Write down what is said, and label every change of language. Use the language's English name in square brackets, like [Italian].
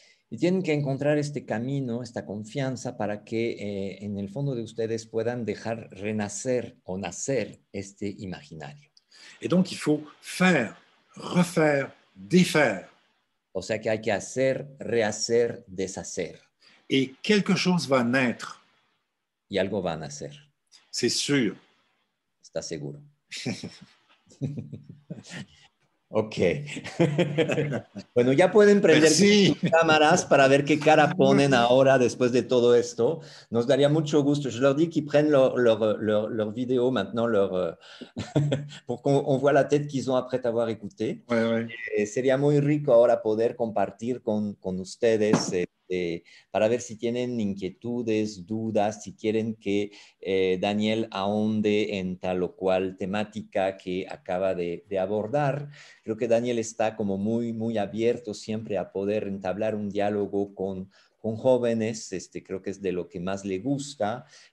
[Spanish] Y tienen que encontrar este camino, esta confianza para que en el fondo de ustedes puedan dejar renacer o nacer este imaginario. [French] Et donc, il faut faire, refaire, défaire. [Spanish] O sea que hay que hacer, rehacer, deshacer. [French] Et quelque chose va naître. [Spanish] Y algo va a nacer. [French] C'est sûr. [Spanish] ¿Estás seguro? Ok. Bueno, ya pueden prender sus cámaras para ver qué cara ponen ahora después de todo esto. Nos daría mucho gusto. [French] Je leur dis qu'ils prennent leur vidéo maintenant, pour qu'on voit la tête qu'ils ont après avoir écouté. Ouais, ouais. [Spanish] Sería muy rico ahora poder compartir con ustedes para ver si tienen inquietudes, dudas, si quieren que Daniel ahonde en tal o cual temática que acaba de abordar. Creo que Daniel está como muy, muy abierto siempre a poder entablar un diálogo con jóvenes, creo que es de lo que más le gusta.